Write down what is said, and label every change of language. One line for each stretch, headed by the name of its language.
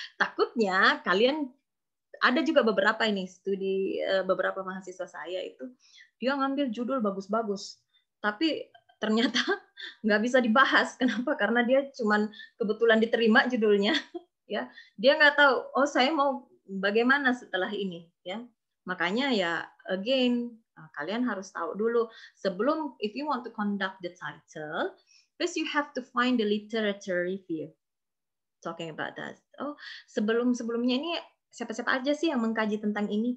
Indonesian: Takutnya kalian ada juga beberapa ini studi beberapa mahasiswa saya itu dia ngambil judul bagus-bagus tapi ternyata nggak bisa dibahas. Kenapa? Karena dia cuman kebetulan diterima judulnya, ya. Dia nggak tahu, oh saya mau bagaimana setelah ini, ya. Makanya ya, again, kalian harus tahu dulu sebelum,
English: if you want to conduct the title, first you have to find the literature review talking about that.
Indonesian: Oh, sebelumnya ini siapa-siapa aja sih yang mengkaji tentang ini?